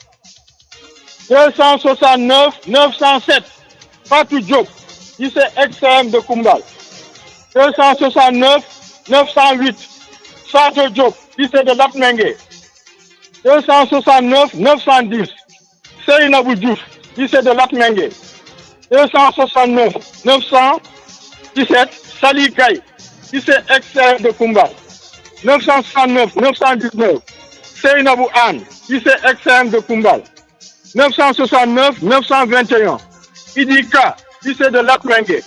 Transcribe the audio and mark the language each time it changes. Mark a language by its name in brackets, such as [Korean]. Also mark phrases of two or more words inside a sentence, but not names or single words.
[French] 269 907, Fatou Diop, lycée XM de Koumbal. 269 908, Sadio Diop, lycée de Latmingué. 269 910, Seynabou Diouf, lycée de Latmingué. 269 917, Sali Gaye, lycée XM de Koumbal. 969 919, Seynabou Anne, lycée XM de Koumbal. 969 921, Idika, lycée de Latmingué.